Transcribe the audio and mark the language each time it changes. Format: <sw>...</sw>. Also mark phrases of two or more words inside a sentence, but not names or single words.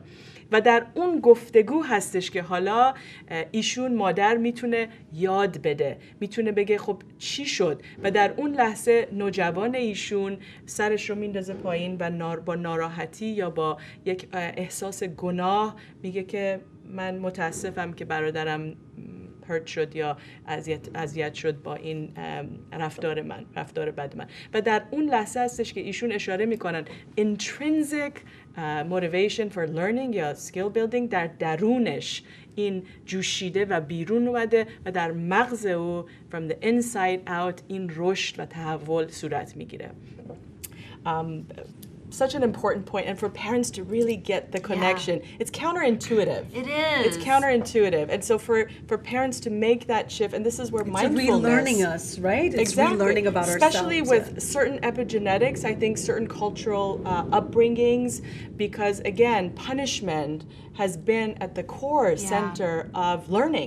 <fa>و در اون گفتگو هستش که حالا ایشون مادر میتونه یاد بده، میتونه بگه خب چی شد، و در اون لحظه نوجوان ایشون سرش رو میندازه پایین و با ناراحتی یا با یک احساس گناه میگه که من متاسفم که برادرم هرت شد یا اذیت شد با این رفتار بد من. و در اون لحظه هستش که ایشون اشاره میکنن</fa> <en>intrinsic motivation for learning</en> <fa>یا</fa> <en>skill building</en> <fa>در درونش این جوشیده و بیرون اومده و در مغز او</fa> <en>from the inside out</en> <fa>این رشد و تحول صورت میگیره.</fa> <en>Such an important point, and for parents to really get the connection. It's counterintuitive. It is. It's counterintuitive. And so for parents to make that shift, and this is where mindfulness... It's relearning us, right? It's relearning about Especially ourselves. with certain epigenetics, I think certain cultural upbringings, because again, punishment has been at the core center of learning.</en>